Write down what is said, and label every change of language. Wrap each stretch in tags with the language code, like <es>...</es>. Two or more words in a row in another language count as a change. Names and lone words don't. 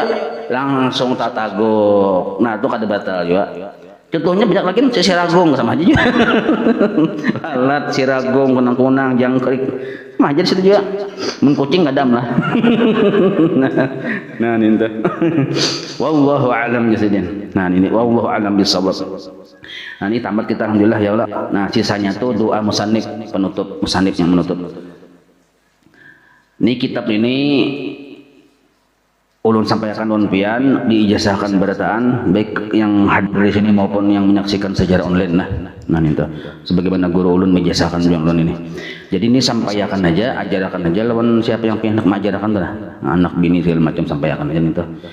<bjn>Langsung tataguk. Nah itu kada batal juga. Contohnya banyak lagi siragung sama aja juga. Lalat, siragung, kunang-kunang, jangkrik. Mah jadi situ juga. Mengkucing kadam lah. Nah ini tuh.</bjn> <ar>والله أعلم بالصواب.</ar> <bjn>Nah ini</bjn> <ar>والله أعلم بالصواب.</ar> <bjn>Nah ini tamat kita</bjn> <ar>الحمد لله يا الله.</ar> <bjn>Nah sisanya tuh doa musannif penutup, musannif yang menutup. Ini kitab ini ulun sampaikan pian diijazahkan berataan baik yang hadir di sini maupun yang menyaksikan secara online nah itu sebagaimana guru ulun menjazahkan yang ulun ini. Jadi ini sampaikan aja, ajarakan aja lawan siapa yang pengen mengajarkan tuh anak bini segala macam sampaikan aja itu.</bjn>